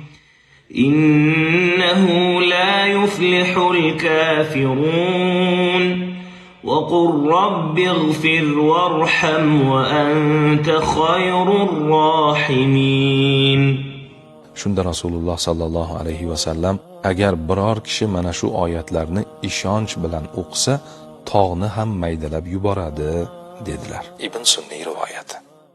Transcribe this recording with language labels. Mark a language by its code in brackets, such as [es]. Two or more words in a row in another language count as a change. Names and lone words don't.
[ar] إنه لا يفلح الكافرون وقل رب اغفر وارحم وأنت خير الراحمين. [uz] Shunda Rasululloh [ar] صلى الله عليه وسلم, [uz] agar biror kishi mana shu oyatlarni ishonch bilan o'qisa, tog'ni ham maydalab yuboradi dedilar. Ibn Sunniy rivoyati.